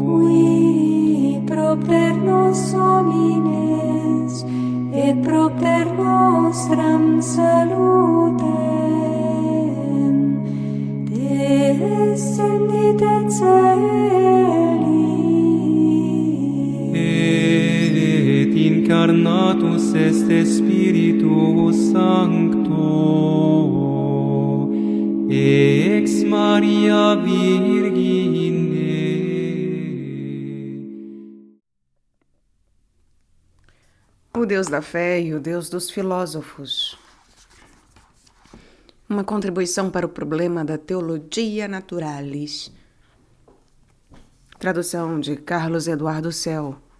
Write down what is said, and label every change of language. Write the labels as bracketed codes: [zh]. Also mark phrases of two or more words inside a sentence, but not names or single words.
[la] qui propter nos homines et propter nostram salutem descendit et celi, et incarnatus est Spiritus Sancto, ex Maria Virgine. [pt] O Deus da fé e o Deus dos filósofos. Uma contribuição para o problema da [la] Theologia Naturalis. [pt] Tradução de Carlos Eduardo Cel.